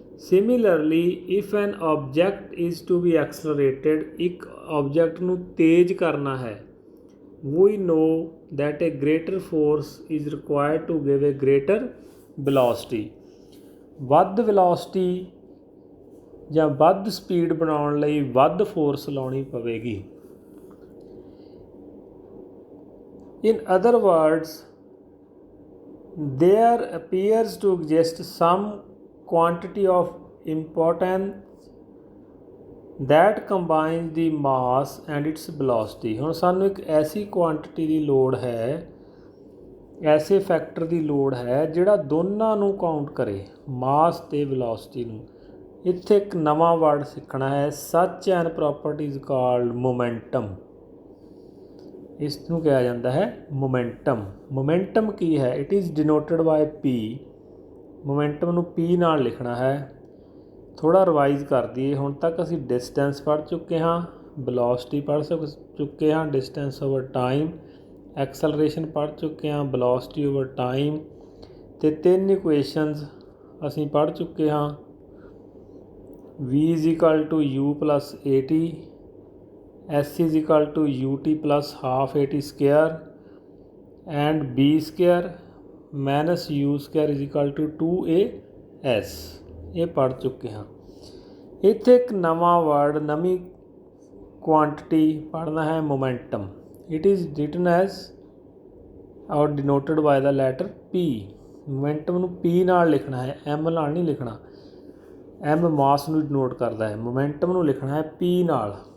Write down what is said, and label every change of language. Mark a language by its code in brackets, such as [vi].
[en] Similarly, if an object is to be accelerated, [pa] ਇੱਕ object ਨੂੰ ਤੇਜ਼ ਕਰਨਾ ਹੈ, [en] we know that a greater force is required to give a greater velocity। [pa] ਵੱਧ velocity ਜਾਂ ਵੱਧ ਸਪੀਡ ਬਣਾਉਣ ਲਈ ਵੱਧ ਫੋਰਸ ਲਾਉਣੀ ਪਵੇਗੀ। [en] In other words, there appears to exist some quantity of importance that combines the mass and its velocity। [pa] ਹੁਣ ਸਾਨੂੰ ਇੱਕ ਐਸੀ ਕੁਆਂਟਿਟੀ ਦੀ ਲੋੜ ਹੈ, ਐਸੇ ਫੈਕਟਰ ਦੀ ਲੋੜ ਹੈ ਜਿਹੜਾ ਦੋਨਾਂ ਨੂੰ ਕਾਊਂਟ ਕਰੇ, ਮਾਸ ਤੇ ਵੈਲੋਸਿਟੀ ਨੂੰ। ਇੱਥੇ ਇੱਕ ਨਵਾਂ ਵਰਡ ਸਿੱਖਣਾ ਹੈ, [en] Such an property is called momentum. [pa] ਇਸ ਨੂੰ ਕਿਹਾ ਜਾਂਦਾ ਹੈ ਮੋਮੈਂਟਮ। ਮੋਮੈਂਟਮ ਕੀ ਹੈ? [en] It is denoted by p. [pa] Momentum ਨੂੰ ਪੀ ਨਾਲ ਲਿਖਣਾ ਹੈ। ਥੋੜ੍ਹਾ ਰਿਵਾਈਜ਼ ਕਰ ਦਈਏ। ਹੁਣ ਤੱਕ ਅਸੀਂ ਡਿਸਟੈਂਸ ਪੜ੍ਹ ਚੁੱਕੇ ਹਾਂ, ਵੈਲੋਸਿਟੀ ਪੜ੍ਹ ਚੁੱਕੇ ਹਾਂ, ਡਿਸਟੈਂਸ ਓਵਰ ਟਾਈਮ, ਐਕਸਲਰੇਸ਼ਨ ਪੜ੍ਹ ਚੁੱਕੇ ਹਾਂ, ਵੈਲੋਸਿਟੀ ਓਵਰ ਟਾਈਮ, ਅਤੇ 3 ਇਕੁਏਸ਼ਨਸ ਅਸੀਂ ਪੜ੍ਹ ਚੁੱਕੇ ਹਾਂ। [en] v is equal to u plus at, s is equal to ut plus half at square, and b square minus u square is equal to 2as। [pa] ਇਹ ਪੜ੍ਹ ਚੁੱਕੇ ਹਾਂ। ਇੱਥੇ ਇੱਕ ਨਵਾਂ ਵਰਡ, ਨਵੀਂ ਕੁਆਂਟਿਟੀ ਪੜ੍ਹਨਾ ਹੈ, momentum. [en] It is written as or denoted by the letter p। [pa] ਮੋਮੈਂਟਮ ਨੂੰ p ਨਾਲ ਲਿਖਣਾ ਹੈ, m ਨਾਲ ਨਹੀਂ ਲਿਖਣਾ। m ਮਾਸ ਨੂੰ ਡਿਨੋਟ ਕਰਦਾ ਹੈ, ਮੋਮੈਂਟਮ ਨੂੰ ਲਿਖਣਾ ਹੈ p ਨਾਲ।